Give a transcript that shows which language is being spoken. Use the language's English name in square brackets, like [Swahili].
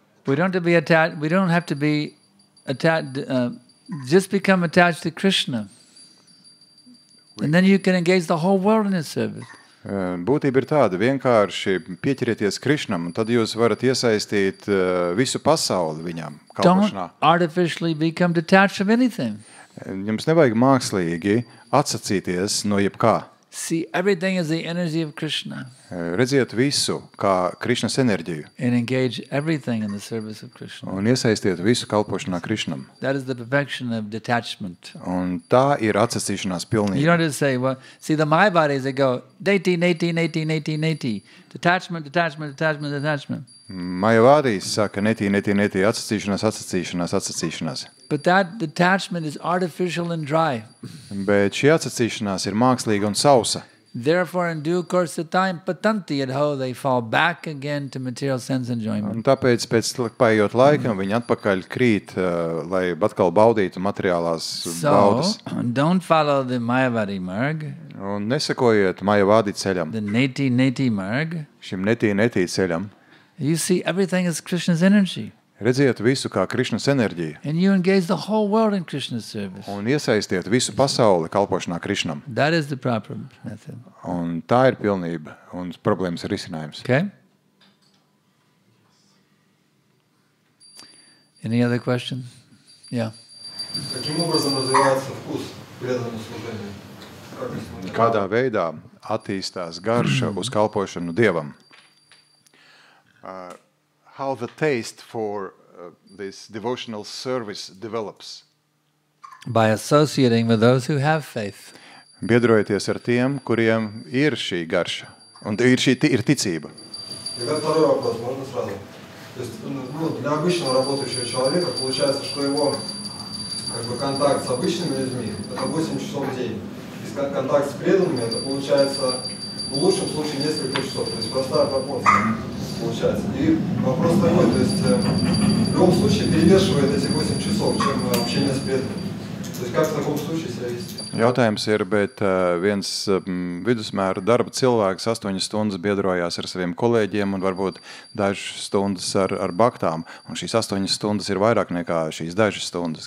[English] We don't have to be attached. Just become attached to Krishna, and then you can engage the whole world in His service. [Latvian] Būtība ir tāda, vienkārši pieķerieties Krišnam, un tad jūs varat iesaistīt visu pasauli viņam kalpošanā. [English] Don't artificially become detached from anything. [Latvian] Jums nevajag mākslīgi atsacīties no jebkā. [English] See everything as the energy of Krishna. [Latvian] Redziet visu kā Krišnas enerģiju. [English] And engage everything in the service of Krishna. [Latvian] Un iesaistiet visu kalpošanā Krišnam. [English] That is the perfection of detachment. [Latvian] Un tā ir atsacīšanās pilnība. [English] You don't just say, well, see the Mayavadis, they go, neti. Detachment. [Latvian] Mayavadis saka, neti, atsacīšanās. [English] But that detachment is artificial and dry. [Latvian] Bet šī atsacīšanās ir mākslīga un sausa. [English] Therefore, in due course of time, [Sanskrit] patanti adho, [English] they fall back again to material sense enjoyment. [Latvian] Un tāpēc pēc paiet laikam viņi atpakaļ krīt, lai atkal baudītu materiālās baudas. [English] So, don't follow the Mayavadi marg. [Latvian] Un nesakojiet Mayavadi ceļam. [English] The neti marg. [Latvian] Šim neti ceļam. [English] You see everything as Krishna's energy. [Latvian] Redziet visu kā Krišnas enerģiju. [English] And you engage the whole world in Krishna's service. [Latvian] Un iesaistiet visu pasauli kalpošanā Krišnam. [English] That is the proper method. [Latvian] Un tā ir pilnība un problēmas risinājums. [English] Okay? Any other question? Yeah. [Russian] Каким образом развивается вкус к преданному служению? [Latvian] Kādā veidā attīstās garša uz kalpošanu Dievam? [English] How the taste for this devotional service develops? By associating with those who have faith. [Latvian] Biedrojoties ar tiem, kuriem ir šī garša, un ir ticība. [Russian] Тогда второй вопрос, можно сразу? То есть, для обычного работающего человека получается, что его контакт с обычными людьми – это 8 часов в день. И контакт с преданными – это получается, в лучшем случае, несколько часов. То есть простая пропорция получается. И вопрос такой, то есть в любом случае перевешивает эти 8 часов, чем общение с преданными. То есть как в таком случае себя вести? [Latvian] Jautājums ir, bet viens vidusmēra darba cilvēks 8 stundas biedrojās ar saviem kolēģiem un varbūt dažas stundas ar baktām. Un šīs 8 stundas ir vairāk nekā šīs dažas stundas.